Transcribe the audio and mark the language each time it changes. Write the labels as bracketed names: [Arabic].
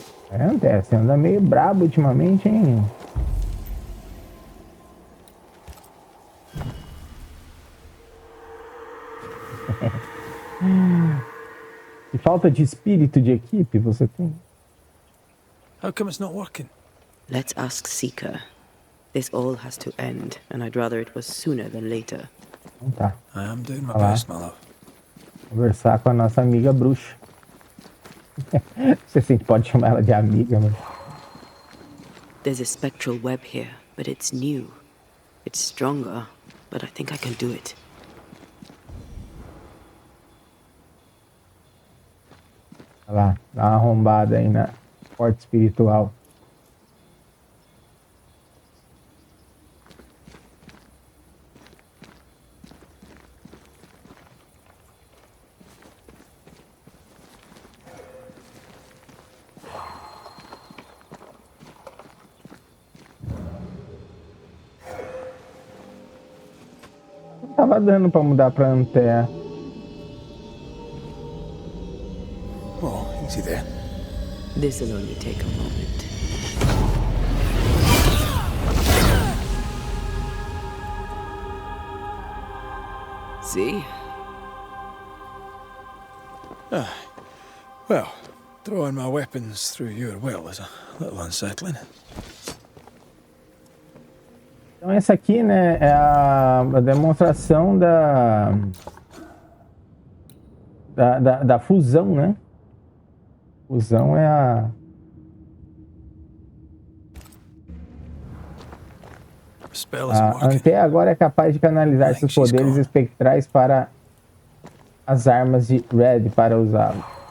[Portuguese] Antea, você anda meio brabo ultimamente, hein? Que falta de espírito de equipe você tem? [English] How come it's not working? Let's ask Seeker. This all has to end, and I'd rather it was sooner than later. [Portuguese] Então tá. [English] I am doing my best, my love. [Portuguese] Conversar com a nossa amiga bruxa. Não sei se a gente pode chamar ela de amiga, mas... [English] There's a spectral web here, but it's new. It's stronger, but I think I can do it. [Portuguese] Olha lá, dá uma arrombada aí na porta espiritual. Não tava dando pra mudar pra Antea. [English] Oh, easy there. This'll only take a moment. See? Well, throwing my weapons through your will is a little unsettling. [Portuguese] Então essa aqui, né, é a demonstração da fusão, né? Fusão é a Antea agora é capaz de canalizar seus poderes espectrais para as armas de Red para usá-lo.